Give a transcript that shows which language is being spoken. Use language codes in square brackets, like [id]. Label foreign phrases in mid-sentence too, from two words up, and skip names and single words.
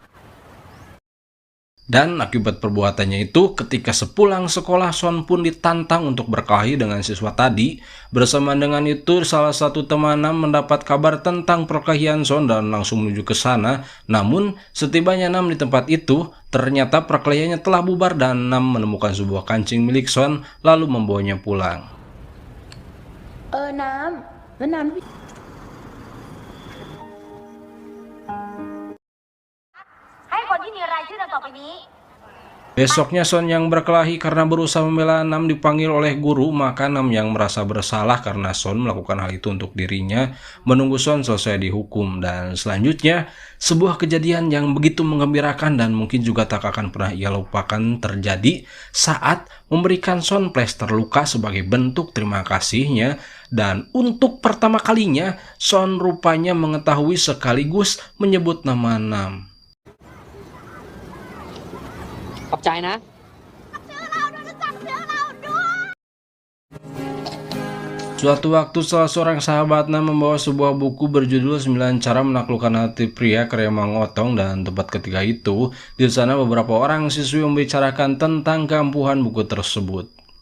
[id] Dan akibat perbuatannya itu, ketika sepulang sekolah, Son pun ditantang untuk berkelahi dengan siswa tadi. Bersamaan dengan itu, salah satu teman Nam mendapat kabar tentang perkelahian Son dan langsung menuju ke sana. Namun, setibanya Nam di tempat itu, ternyata perkelahiannya telah bubar dan Nam menemukan sebuah kancing milik Son lalu membawanya pulang. [th] น้ำแล้วน้ำ ให้คนที่มีรายชื่อดังต่อไปนี้ [id] Oke Besoknya Son yang berkelahi karena berusaha membela Nam dipanggil oleh guru, maka Nam yang merasa bersalah karena Son melakukan hal itu untuk dirinya menunggu Son selesai dihukum. Dan selanjutnya sebuah kejadian yang begitu menggembirakan dan mungkin juga tak akan pernah ia lupakan terjadi saat memberikan Son plester luka sebagai bentuk terima kasihnya. Dan untuk pertama kalinya Son rupanya mengetahui sekaligus menyebut nama Nam. [th] ขอบใจนะ [id] Suatu waktu salah seorang sahabat Nam membawa sebuah buku berjudul 9 Cara Menaklukkan Hati Pria karya Mang Otong, dan tepat ketika itu di sana beberapa orang siswi membicarakan tentang keampuhan buku tersebut.